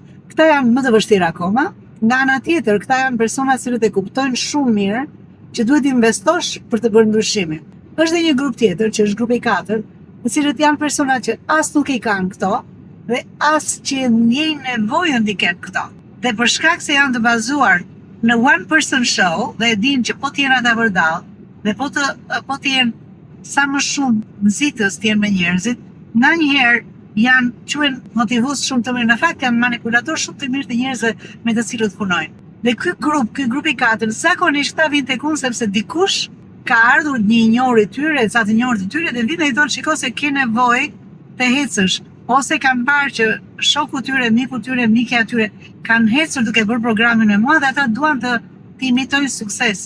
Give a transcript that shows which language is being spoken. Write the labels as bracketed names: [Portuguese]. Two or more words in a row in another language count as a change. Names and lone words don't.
[Albanian] Këta janë më të vështirë akoma. Nga ana tjetër, këta janë persona që e kuptojnë shumë mirë që duhet investosh për të bërë ndryshimin. Është dhe një grup tjetër, që është grupi i 4, të cilët janë persona që as nuk i kanë këto dhe as që ndjejnë nevojën t'i kenë këto. Dhe për shkak se janë të bazuar në [English] one person show [Albanian] dhe e din që po t'jenë ata vërdall dhe po t'jenë sa më shumë nxitës t'jenë me njerëzit, nga njëherë janë quhen motivues shumë të mirë, në fakt janë manipulator shumë të mirë të njerëzve me të cilët punojnë. Dhe ky grup i 4, zakonisht ta vjen tek unë sepse dikush ka ardhur një i njohur i tyre, ca të njohur të tyre dhe vjen dhe i thonë shiko se ke nevojë të hecësh, ose kanë parë që shoku tyre, miku tyre, mikja tyre kanë hecur duke bërë programin me mua dhe ata duan të imitojnë suksesin.